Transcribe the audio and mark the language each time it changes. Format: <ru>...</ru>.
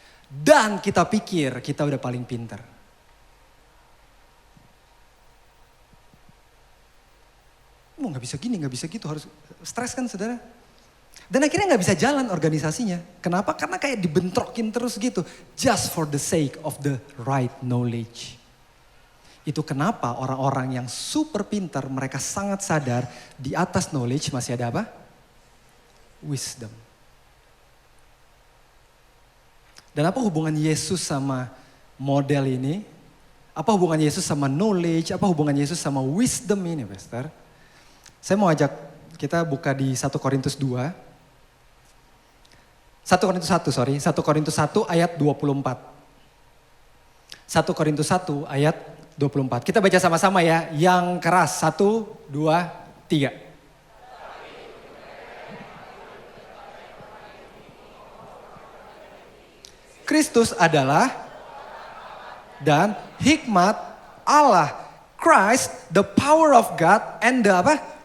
<id>Dan kita pikir kita udah paling pintar. Nggak bisa gini, nggak bisa gitu, harus stres kan saudara. Dan akhirnya nggak bisa jalan organisasinya. Kenapa? Karena kayak dibentrokin terus gitu.</id> <en>Just for the sake of the right knowledge.</en> <id>Itu kenapa orang-orang yang super pintar, mereka sangat sadar di atas knowledge masih ada apa?</id> <en>Wisdom.</en> <id>Dan apa hubungan Yesus sama model ini? Apa hubungan Yesus sama knowledge? Apa hubungan Yesus sama wisdom ini, Pastor? Saya mau ajak kita buka di 1 Korintus 2. 1 Korintus 1 ayat 24. 1 Korintus 1 ayat 24. Kita baca sama-sama ya, yang keras. 1, 2, 3. Kristus adalah dan hikmat Allah.</id> <en>Christ, the power of God and the</en> <id>apa?</id>